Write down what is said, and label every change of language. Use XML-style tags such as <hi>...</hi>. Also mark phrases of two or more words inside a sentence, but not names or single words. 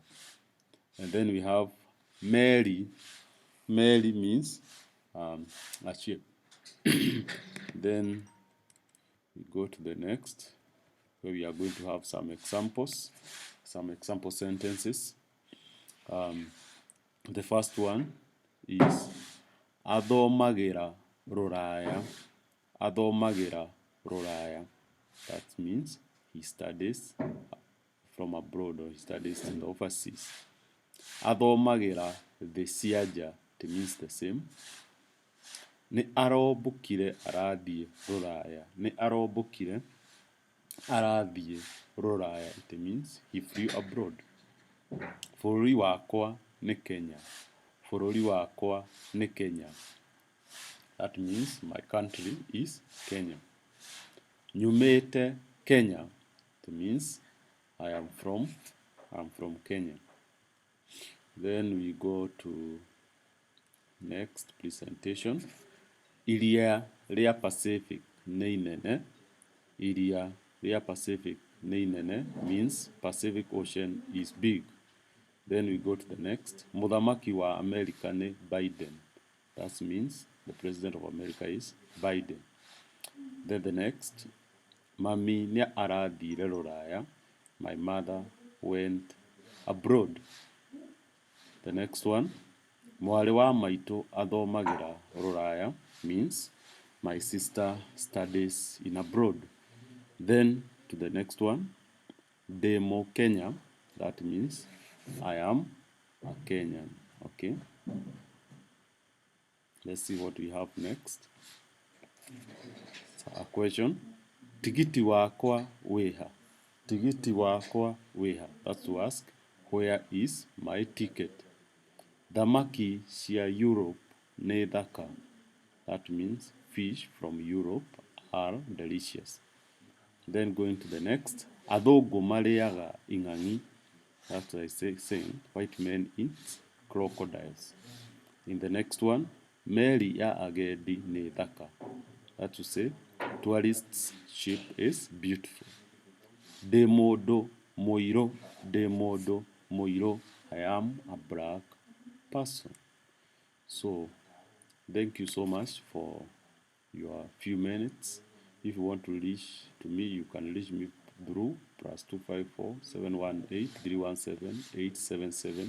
<en>And then we have Mary means a ship. Then we go to the next, where we are going to have some example sentences. The first one is</en> <ki>athomagĩra rũraya. Athomagĩra rũraya.</ki> <en>That means he studies from abroad or he studies in the overseas.</en> <ki>Athomagĩra the siaja.</ki> <en>It means the same.</en> <ki>Nĩ arombũkire arathiĩ rũraya. Nĩ arombũkire arathiĩ rũraya.</ki> <en>It means he flew abroad.</en> <ki>Bũrũri wakwa nĩ Kenya. Bũrũri wakwa nĩ Kenya.</ki> <en>That means my country is Kenya.</en> <ki>Nyumĩte Kenya.</ki> <en>It means I am from Kenya. Then we go to next presentation.</en> <ki>Iria rĩa Pacific nĩ inene. Iria rĩa Pacific nĩ inene</ki> <en>means Pacific Ocean is big. Then we go to the next.</en> <ki>Mũthamaki wa America nĩ Biden.</ki> <en>That means the president of America is Biden. Then the next.</en> <ki>Mami nĩ arathire rũraya.</ki> <en>My mother went abroad. The next one.</en> <ki>Mwarĩ wa maitũ athomagĩra rũraya</ki> <en>means my sister studies in abroad. Then to the next one. Demo Kenya. That means I am a Kenyan. Okay. Let's see what we have next. So a question.</en> <ki>Tigiti wakwa wĩha. Tigiti wakwa wĩha.</ki> <en>That's to ask, where is my ticket?</en> <ki>Thamaki cia Europe nĩ thaka.</ki> <en>That means fish from Europe are delicious. Then going to the next.</en> <ki>Athũngũ marĩaga ing'ang'i.</ki> <en>That's what I saying. White men eat crocodiles. In the next one.</en> <ki>Meri ya agendi nĩ thaka.</ki> <en>That's to say, tourist's ship is beautiful.</en> <ki>Ndĩ mũndũ mũirũ. Ndĩ mũndũ mũirũ.</ki> <en>I am a black person. So Thank you so much for your few minutes. If you want to reach to me, you can reach me through +254 718 317 877.</en>